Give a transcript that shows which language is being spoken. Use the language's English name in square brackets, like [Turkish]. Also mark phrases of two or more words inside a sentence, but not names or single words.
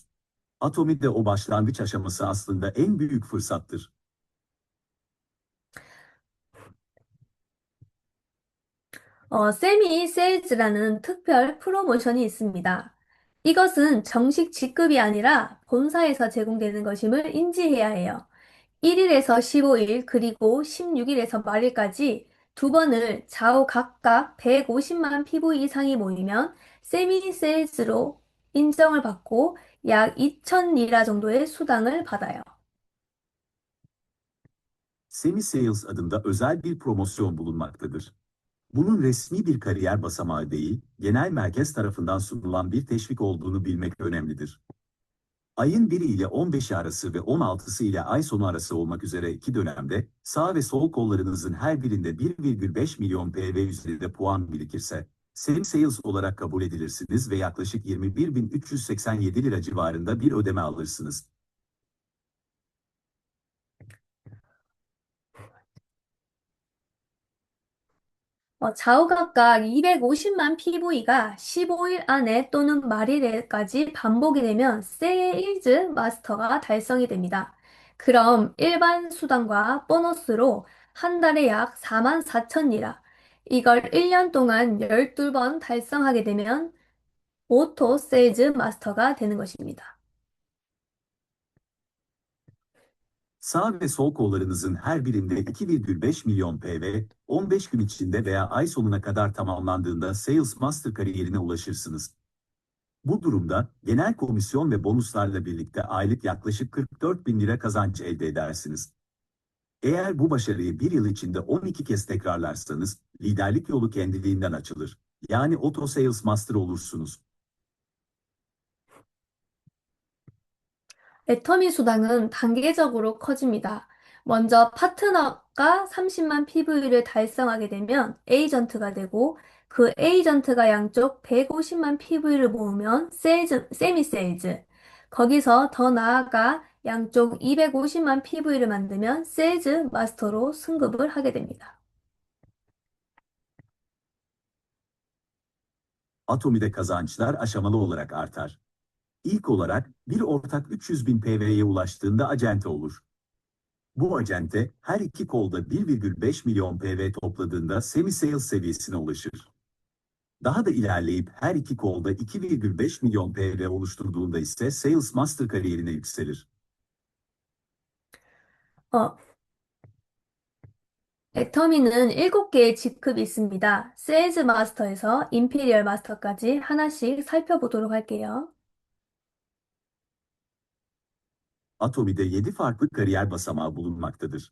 [Turkish] Atomi'de o başlangıç aşaması aslında en büyük fırsattır. [Korean] 세미 세일즈라는 특별 프로모션이 있습니다. 이것은 정식 직급이 아니라 본사에서 제공되는 것임을 인지해야 해요. 1일에서 15일, 그리고 16일에서 말일까지 두 번을 좌우 각각 150만 PV 이상이 모이면 세미 세일즈로 인정을 받고 약 2천 리라 정도의 수당을 받아요. [Turkish] Semi Sales adında özel bir promosyon bulunmaktadır. Bunun resmi bir kariyer basamağı değil, genel merkez tarafından sunulan bir teşvik olduğunu bilmek önemlidir. Ayın 1'i ile 15'i arası ve 16'sı ile ay sonu arası olmak üzere iki dönemde, sağ ve sol kollarınızın her birinde 1,5 milyon PV üzerinde puan birikirse, Semi Sales olarak kabul edilirsiniz ve yaklaşık 21.387 lira civarında bir ödeme alırsınız. [Korean] 좌우 각각 250만 PV가 15일 안에 또는 말일에까지 반복이 되면 세일즈 마스터가 달성이 됩니다. 그럼 일반 수당과 보너스로 한 달에 약 4만 4천 리라. 이걸 1년 동안 12번 달성하게 되면 오토 세일즈 마스터가 되는 것입니다. [Turkish] Sağ ve sol kollarınızın her birinde 2,5 milyon PV, 15 gün içinde veya ay sonuna kadar tamamlandığında Sales Master kariyerine ulaşırsınız. Bu durumda genel komisyon ve bonuslarla birlikte aylık yaklaşık 44 bin lira kazanç elde edersiniz. Eğer bu başarıyı bir yıl içinde 12 kez tekrarlarsanız, liderlik yolu kendiliğinden açılır. Yani Auto Sales Master olursunuz. [Korean] 애터미 수당은 단계적으로 커집니다. 먼저 파트너가 30만 PV를 달성하게 되면 에이전트가 되고 그 에이전트가 양쪽 150만 PV를 모으면 세미 세일즈. 거기서 더 나아가 양쪽 250만 PV를 만들면 세일즈 마스터로 승급을 하게 됩니다. [Turkish] Atomi'de kazançlar aşamalı olarak artar. İlk olarak bir ortak 300 bin PV'ye ulaştığında acente olur. Bu acente her iki kolda 1,5 milyon PV topladığında semi-sales seviyesine ulaşır. Daha da ilerleyip her iki kolda 2,5 milyon PV oluşturduğunda ise Sales Master kariyerine yükselir. [Korean] 어, 애터미는 7개의 직급이 있습니다. 세일즈 마스터에서 임피리얼 마스터까지 하나씩 살펴보도록 할게요. [Turkish] Atomi'de 7 farklı kariyer basamağı bulunmaktadır.